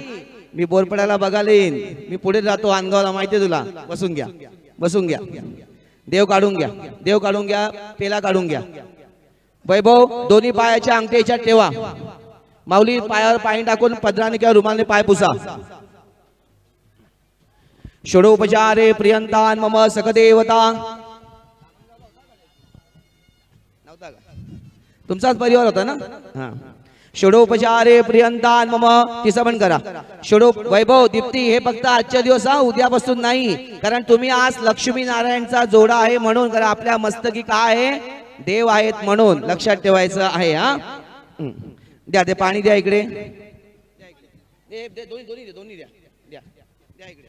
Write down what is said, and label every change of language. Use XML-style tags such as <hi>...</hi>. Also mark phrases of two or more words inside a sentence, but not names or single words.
<mr>मी बोरपड्याला बघायला येईन, मी पुढे जातो अनगावला, माहितीये तुला. बसून घ्या, बसून घ्या. देव काढून घ्या, देव काढून घ्या, पेला काढून घ्या. वैभव, दोन्ही पायाच्या अंगठ्या याच्यात ठेवा. माऊली, पायावर पाणी टाकून पदराने किंवा रुमालाने पाय पुसा.</mr> <sa>षडोपचारे प्रियंतान मम सकदेवता.</sa> <mr>तुमचाच परिवार होता ना? हा.</mr> <sa>षडोपचारे प्रियंतान मम,</sa> <mr>तिसं पण करा. षडो वैभव, दीप्ती, हे फक्त आजच्या दिवस हा, उद्यापासून नाही. कारण तुम्ही आज लक्ष्मी नारायणचा जोडा आहे म्हणून करा. आपल्या मस्तकी काय आहे? देव आहेत म्हणून लक्षात ठेवायचं आहे. हा, द्या ते पाणी, द्या इकडे. दोन्ही द्या, द्या इकडे.</mr>